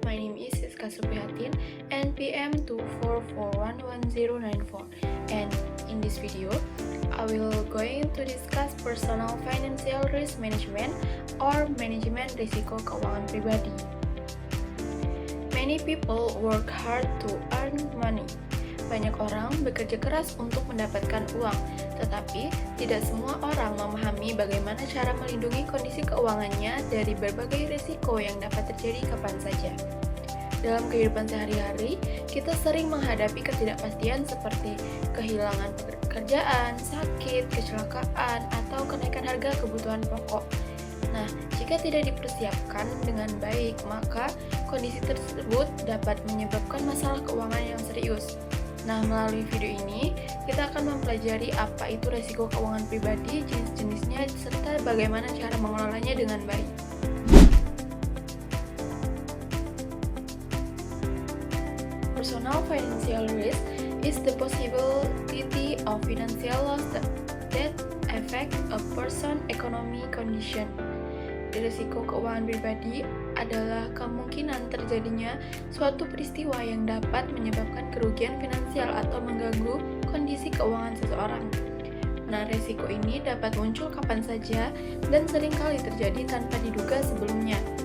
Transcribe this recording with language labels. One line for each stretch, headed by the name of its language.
English: My name is Siska Suprihatin, NPM 244111094. And in this video, I will going to discuss personal financial risk management or
Indonesian: manajemen risiko keuangan pribadi.
English: Many people work hard to earn money.
Indonesian: Banyak orang bekerja keras untuk mendapatkan uang, tetapi tidak semua orang memahami bagaimana cara melindungi kondisi keuangannya dari berbagai risiko yang dapat terjadi kapan saja. Dalam kehidupan sehari-hari, kita sering menghadapi ketidakpastian seperti kehilangan pekerjaan, sakit, kecelakaan, atau kenaikan harga kebutuhan pokok. Nah, jika tidak dipersiapkan dengan baik, maka kondisi tersebut dapat menyebabkan masalah keuangan yang serius. Nah, melalui video ini, kita akan mempelajari apa itu resiko keuangan pribadi, jenis-jenisnya, serta bagaimana cara mengelolanya dengan baik.
English: Personal financial risk is the possibility of financial loss that affect a person's economic condition.
Indonesian: Risiko keuangan pribadi adalah kemungkinan terjadinya suatu peristiwa yang dapat menyebabkan kerugian finansial atau mengganggu kondisi keuangan seseorang. Nah, risiko ini dapat muncul kapan saja dan seringkali terjadi tanpa diduga sebelumnya.